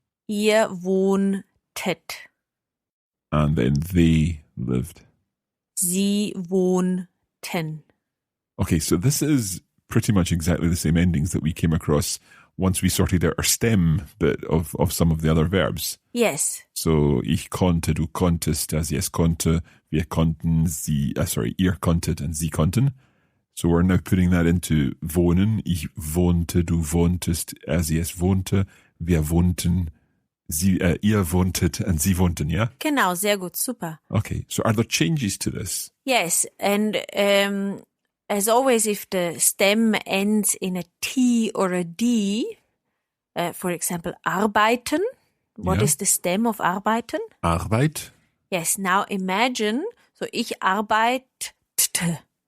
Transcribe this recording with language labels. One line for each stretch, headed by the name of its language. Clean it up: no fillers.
German: Ihr wohntet.
English: And then they lived.
German: Sie wohnten.
English: Okay, so this is pretty much exactly the same endings that we came across once we sorted out our stem bit of some of the other verbs. Yes.
German: So, ich konnte, du konntest, es konnte, wir konnten, ihr konntet and sie konnten.
English: So we're now putting that into wohnen.
German: Ich wohnte, du wohntest, es wohnte, wir wohnten, ihr wohntet and sie wohnten, yeah? Genau, sehr gut, super.
English: Okay, so are there changes to this? Yes, and as always, if the stem ends in a T or a D, for example, arbeiten. What is the stem of arbeiten?
German: Arbeit.
English: Yes, now imagine, so
German: ich arbeitete.